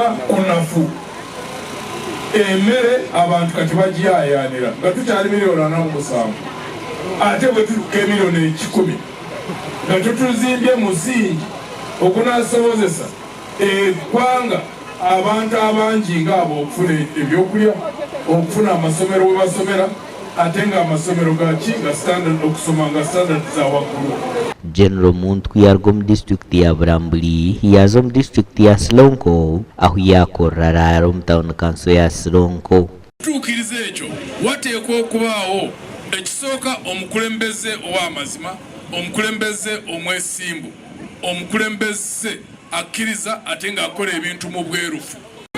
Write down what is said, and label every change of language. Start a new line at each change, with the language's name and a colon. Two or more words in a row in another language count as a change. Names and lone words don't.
Ganda: kunafu emmere abantu kati bagiyayanira nga tukyali miliyoni 47 ate bwe tutuuka miliyoni 10 nga tutuzimbye musingi ogunaasobozesa eggwanga abantu abangi ng'abo okufuna ebyokulya okufuna amasomero we basomera ate nga amasomero gaki nga standard okusoma nga standard za waggulu. General Muntu kwiyarwo mu district ya Buramburi yazo mu district ya Silonko aho yakora raro mu
English: town council
Ganda: ya Silonko. Tuukiriza ekyo wateekwa okubaawo ekisooka omukulembeze ow'amazima omukulembeze omwesimbu omukulembeze akkiriza ate ng'akola ebintu mu bwerufu